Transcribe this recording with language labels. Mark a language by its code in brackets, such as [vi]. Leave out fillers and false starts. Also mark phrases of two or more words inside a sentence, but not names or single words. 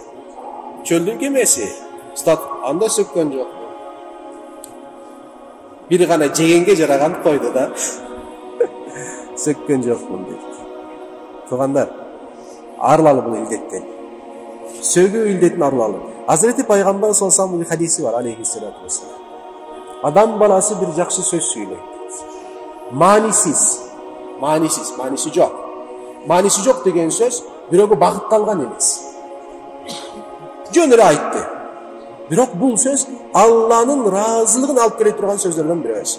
[ky] Чөлдүн кемеси анда сөккөн жок. Бир гана жегенге жараган койду да сөккөн жокмун дейт. Туугандар, арылалы бул илдеттен. Сөгүү илдетин арылалы. Hazreti Пайгамбар [ar] صلى الله عليه وسلم [ky] хадиси бар, [ar] عليه الصلاة والسلام. [ky] Адам баласы бир жакшы сөз сүйлөйт. Маниси жок. Маниси жок деген сөз бирөөгө багытталган эмес. Жөн эле айтты. Бирок бул сөз Алланын ыраазылыгын алып келе турган сөздөрдөн бирөөсү.